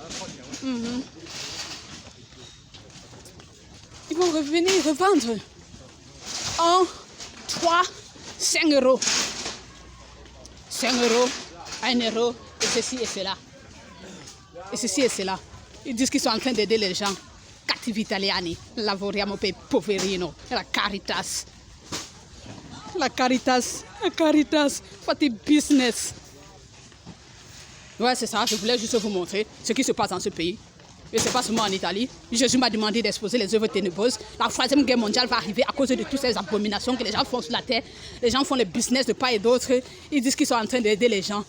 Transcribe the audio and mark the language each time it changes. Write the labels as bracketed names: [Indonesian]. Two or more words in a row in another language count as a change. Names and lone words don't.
[French] Ils vont revenir revendre 1, 3, 5 €. 5 €, 1 €, et ceci et cela. Et ceci et cela. Ils disent qu'ils sont en train d'aider les gens. [Italian] Cattivi italiani, lavoriamo per poverino, la Caritas. La Caritas, [French] faites business. Ouais, c'est ça, je voulais juste vous montrer ce qui se passe dans ce pays. Et c'est pas seulement en Italie. Jésus m'a demandé d'exposer les œuvres ténébreuses. La troisième guerre mondiale va arriver à cause de toutes ces abominations que les gens font sur la terre. Les gens font le business de part et d'autre. Ils disent qu'ils sont en train d'aider les gens.